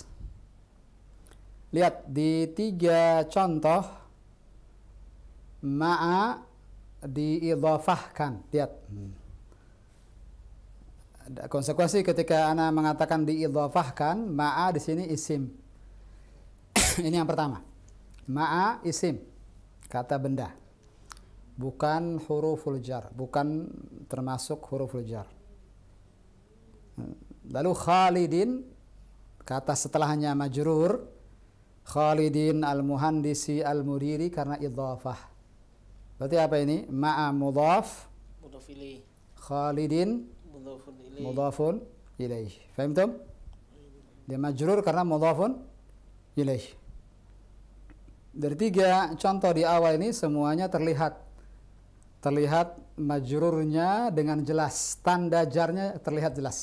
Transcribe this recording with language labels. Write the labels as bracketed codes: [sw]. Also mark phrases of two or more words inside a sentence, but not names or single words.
[id] Lihat di 3 contoh ma'a diidhafahkan. Lihat. Konsekuensi ketika ana mengatakan diidhafahkan, ma'a di sini isim. Ini yang pertama. Ma'a isim, kata benda. Bukan [ar] حروف الجر, [id] bukan termasuk [ar] حروف الجر. [id] Lalu Khalidin, kata setelahnya majrur. [ar] خالدٍ المهندسِ المديرِ karena idhafah. [id] Berarti apa ini? [ar] مع مضاف. مضاف إليه. Khalidin مضافٌ إليه. مضافٌ إليه. فهمتم? [id] Dia majrur karena [ar] مضافٌ إليه. [id] Dari 3 contoh di awal ini semuanya terlihat majrurnya dengan jelas, tanda jarnya terlihat jelas.